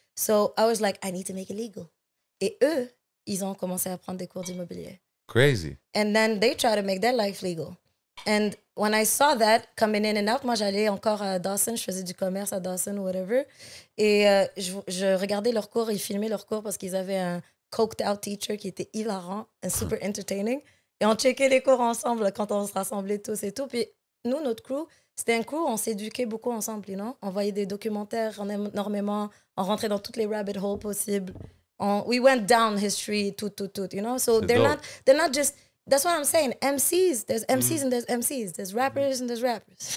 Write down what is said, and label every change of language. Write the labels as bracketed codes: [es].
[en] So, I was like, I need to make it legal. [fr] Et eux, ils ont commencé à prendre des cours d'immobilier. [en] Crazy. And then they try to make their life legal. And when I saw that coming in and out, [fr] moi, j'allais encore à Dawson, je faisais du commerce à Dawson ou whatever. Et je regardais leurs cours, ils filmaient leurs cours parce qu'ils avaient un [en] coked out teacher [fr] qui était hilarant [en] and super entertaining. [fr] Et on checkait les cours ensemble quand on se rassemblait tous et tout. Puis nous, notre crew, c'était un crew, on s'éduquait beaucoup ensemble, [en] you know? [fr] On voyait des documentaires énormément, on rentrait dans toutes les [en] rabbit holes [fr] possibles. [en] We went down history, [fr] tout, [en] you know? So they're not just... That's what I'm saying. MCs, there's MCs and there's MCs. There's rappers and there's rappers.